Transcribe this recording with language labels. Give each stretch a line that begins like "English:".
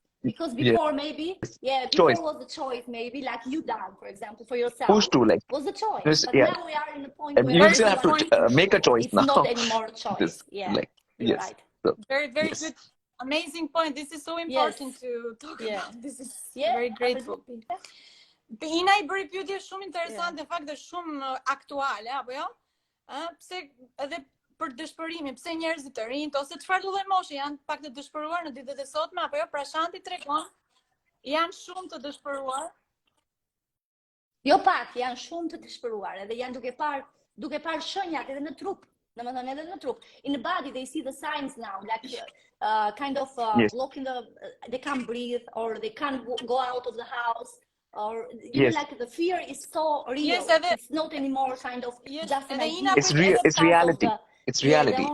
English: Because before before was the choice, maybe like you done, for example, for yourself. Pushed to, was the choice. But now we are in the point where you still have to make a choice it's now. It's not anymore a choice. You're right. So, very good. Amazing point. This is so important to talk about. This is very grateful.
Albanian: Ina I bëri pyetje shumë interesante, në fakt është shumë aktuale, apo jo? Pse edhe për dëshpërimin, pse njerëzit të rinjt ose çfarë lloj moshe janë pak të dëshpëruar në ditët e sotme, apo jo? Prashanti tregon janë shumë të dëshpëruar. Jo pak, janë shumë të dëshpëruar, edhe janë duke parë shenjat edhe në trup. Domethënë edhe në trup.
English: In the body they see the signs now, like kind of blocking they can't breathe or they can't go out of the house. Or like the fear is so real. It's not anymore kind of just an idea. It's reality. It's reality.